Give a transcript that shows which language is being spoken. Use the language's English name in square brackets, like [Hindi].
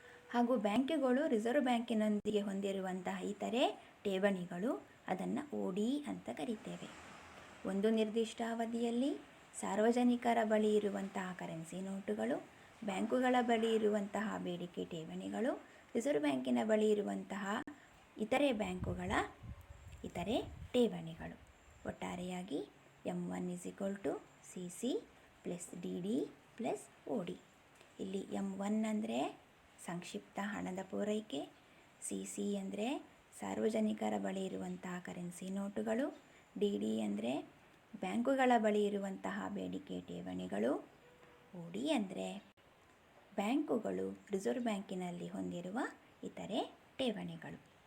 [Kannada] ಹಾಗೂ ಬ್ಯಾಂಕುಗಳು ರಿಸರ್ವ್ ಬ್ಯಾಂಕಿನೊಂದಿಗೆ ಹೊಂದಿರುವಂತಹ ಇತರೆ ಠೇವಣಿಗಳು, ಅದನ್ನು OD ಅಂತ ಕರಿತೇವೆ. ಒಂದು ನಿರ್ದಿಷ್ಟ ಅವಧಿಯಲ್ಲಿ ಸಾರ್ವಜನಿಕರ ಬಳಿ ಇರುವಂತಹ ಕರೆನ್ಸಿ ನೋಟುಗಳು, ಬ್ಯಾಂಕುಗಳ ಬಳಿ ಇರುವಂತಹ ಬೇಡಿಕೆ ಠೇವಣಿಗಳು, ರಿಸರ್ವ್ ಬ್ಯಾಂಕಿನ ಬಳಿ ಇರುವಂತಹ ಇತರೆ ಬ್ಯಾಂಕುಗಳ ಇತರೆ ಠೇವಣಿಗಳು. ಒಟ್ಟಾರೆಯಾಗಿ [English] M1 is equal to CC plus DD plus OD. [Kannada] ಇಲ್ಲಿ M1 ಅಂದರೆ ಸಂಕ್ಷಿಪ್ತ ಹಣದ ಪೂರೈಕೆ, CC ಅಂದರೆ ಸಾರ್ವಜನಿಕರ ಬಳಿ ಇರುವಂತಹ ಕರೆನ್ಸಿ ನೋಟುಗಳು, DD ಅಂದರೆ ಬ್ಯಾಂಕುಗಳ ಬಳಿ ಇರುವಂತಹ ಬೇಡಿಕೆ ಠೇವಣಿಗಳು, OD ಅಂದರೆ ಬ್ಯಾಂಕುಗಳು ರಿಸರ್ವ್ ಬ್ಯಾಂಕಿನಲ್ಲಿ ಹೊಂದಿರುವ ಇತರೆ ಠೇವಣಿಗಳು.